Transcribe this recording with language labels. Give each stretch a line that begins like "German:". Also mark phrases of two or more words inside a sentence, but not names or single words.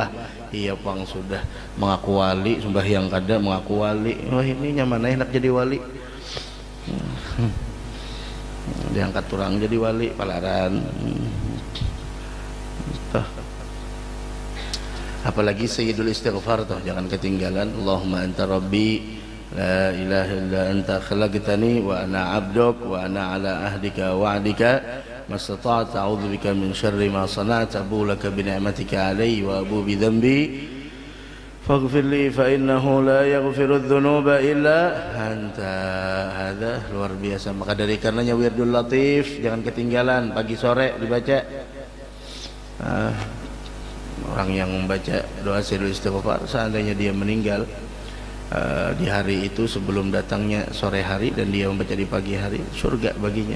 Banjar: Iya pang sudah mengaku wali, sembahyang kada mengaku wali. Wah ini nyaman enak jadi wali. Diangkat turang jadi wali palaran.
Indonesian: Apalagi
Arabic: سيد الاستغفار
Indonesian: tuh jangan ketinggalan.
Arabic: اللهم أنت ربي لا إله إلا أنت خلقتني وأنا عبدك وأنا على عهدك ووعدك ما استطعت أعوذ بك من شر ما صنعت أبوء لك بنعمتك علي وأبوء بذنبي فاغفر لي فإنه لا يغفر الذنوب إلا أنت.
Indonesian: Hadza luar biasa. Maka dari karenanya
Arabic: الورد اللطيف
Indonesian: jangan ketinggalan, pagi sore dibaca. Orang yang membaca doa
Arabic: سيد الاستغفار
Indonesian: seandainya dia meninggal di hari itu sebelum datangnya sore hari dan dia membaca di pagi hari, surga baginya.